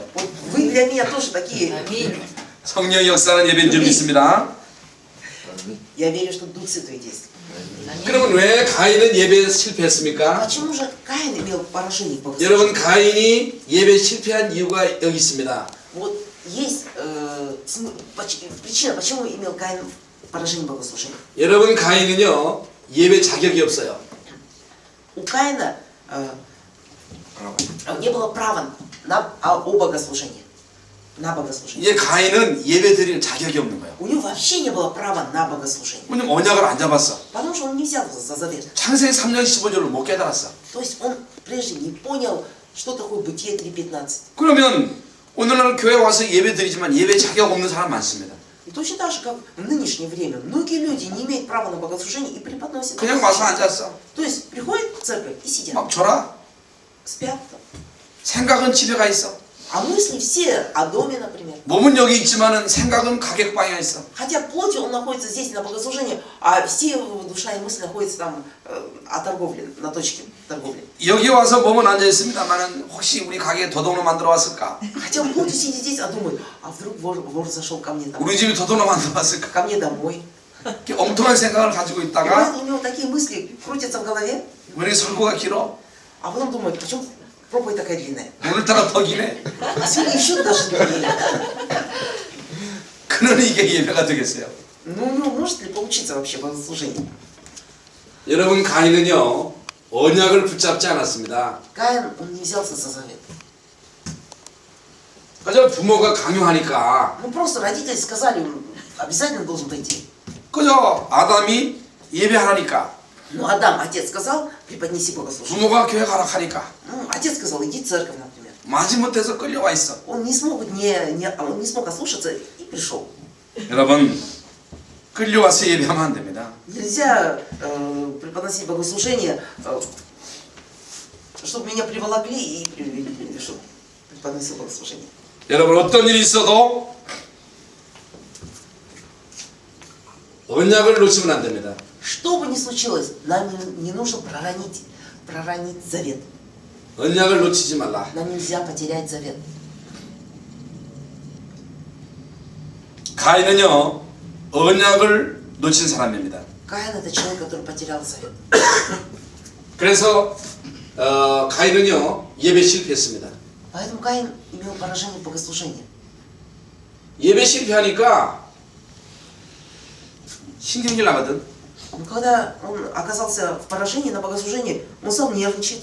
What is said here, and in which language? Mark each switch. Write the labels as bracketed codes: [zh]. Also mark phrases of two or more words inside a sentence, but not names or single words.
[ru] вот вы для меня тоже такие. [ko] 성령 역사는 예배인 줄 믿습니다. [ru] Я верю, что Дух Святой действует. [ko] 그러면 왜 가인은 예배에 실패했습니까? [ru] Почему же Каин имел поражение в богослужении? [ko] 여러분 가인이 예배에 실패한 이유가 여기 있습니다. [ru] Вот есть причина, почему имел Каин поражение в богослужении. [ko] 여러분 가인은요 예배 자격이 없어요. [ru] У Каина не было права о богослужении. На богослужение. [ko] 이제 가인은 예배 드릴 자격이 없는 거예요. [ru] У него вообще не было права на богослужение. [ko] 왜냐면 언약을 안 잡았어. [ru] Потому что он не взял за завет. [ko] 창세기 3장 15절을 못 깨달았어. [ru] То есть он прежде не понял, что такое Бытие 3:15. [ko] 그러면 오늘날 교회 와서 예배 드리지만 예배 자격 없는 사람 많습니다. [ru] И точно так же, как в нынешнее время, многие люди не имеют права на богослужение и преподносят. [ko] 그냥 와서 앉았어. [ru] То есть приходят в церковь и сидят. [ko] 막 졸아. [ru] Спят. [ko] 생각은 집에 가 있어. [ru] А мысли все о доме, например. [ko] 몸은 여기 있지만은 생각은 가격 방향에 있어. [ru] Хотя плотью он находится здесь на богослужении, а все его душа и мысли находятся там о торговле, на точке торговли. [ko] 여기 와서 몸은 앉아 있습니다만은 혹시 우리 가게에 도둑놈 만들어 왔을까? [ru] Хотя он плотью сидит здесь, а думает, а вдруг вор зашел ко мне домой. [ko] 우리 집에 도둑놈 만들어 왔을까? [ru] Ко мне домой. [ko] 이렇게 엉뚱한 생각을 가지고 [ru] И [ko] 있다가 [ru] поэтому у него такие мысли крутятся в голове, [ko] 왜 이렇게 설교가 길어? [ru] а потом думает, почему проповедь такая длинная? [ko] 오늘따라 더 기네. [ru] А сегодня еще даже длиннее. [ko] 그는 이게 예배가 되겠어요. [ru] Ну, у него может ли получиться вообще богослужение? [ko] 여러분 가인은요 언약을 붙잡지 않았습니다. [ru] Каин, он не взялся за завет. [ko] 그저 부모가 강요하니까 [ru] Ну, просто родители сказали, он обязательно должен пойти. [ko] 그저 아담이 예배하라니까 [ru] Ну, Адам, отец сказал, преподнеси богослужение. [ko] 부모가 교회 가라 하니까 [ru] Ну, отец сказал, иди в церковь, например. [ko] 마지못해서 끌려와 있어. [ru] Он не смог он не смог ослушаться и пришел. [ko] 여러분 끌려와서 예배하면 안 됩니다. [ru] Нельзя преподносить богослужение, чтобы меня приволокли и привели, чтобы преподносил богослужение. [ko] 여러분 어떤 일이 있어도 언약을 놓치면 안 됩니다. [ru] Что бы ни случилось, нам не нужно проронить завет. [ko] 언약을 놓치지 말라. [ru] Нам нельзя потерять завет. [ko] 가인은요 언약을 놓친 사람입니다. [ru] Каин это человек, который потерял завет. [ko] 그래서 가인은요 예배 실패했습니다. [ru] Поэтому Каин имел поражение в богослужении. [ko] 예배 실패하니까 신경질 나거든. [ru] Но когда он оказался в поражении на богослужении, он стал нервничать,